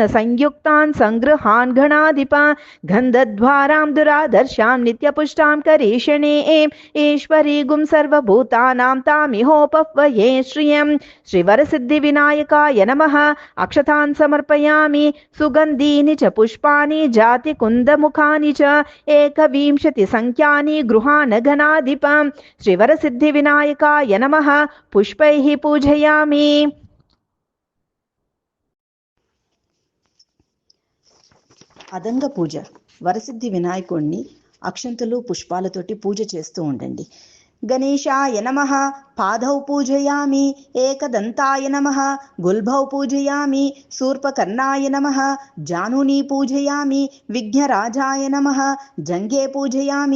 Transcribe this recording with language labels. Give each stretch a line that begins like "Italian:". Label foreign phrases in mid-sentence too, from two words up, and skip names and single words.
Sanskrit: संयुक्तान् संगृहान् गणाधिपान् गन्धद्वारां दुरादर्शां नित्यपुष्टां करीषणे ईश्वरीगुं सर्वभूतानां तामिहोपह्वये श्रियं श्रीवरसिद्धिविनायकाय नमः अक्षतान् समर्पयामि सुगन्धीनि च पुष्पाणि जातिकुन्दमुखानि च एकविंशतिसङ्ख्यानि गृहाणगणाधिपं श्रीवरसिद्धिविनायकाय नमः पुष्पैः पूजयामि। అదంగ పూజ.
Telugu: వరసిద్ధి వినాయకుడిని అక్షంతలు పుష్పాలతోటి పూజ చేస్తూ ఉండండి.
Sanskrit: గణేశాయ నమః పాదౌ పూజయామి ఏకదంతాయ నమః గుల్భౌ పూజయామి శూర్పకర్ణాయ నమః జానుని పూజయామి విఘ్నరాజాయ నమః జంఘే పూజయామి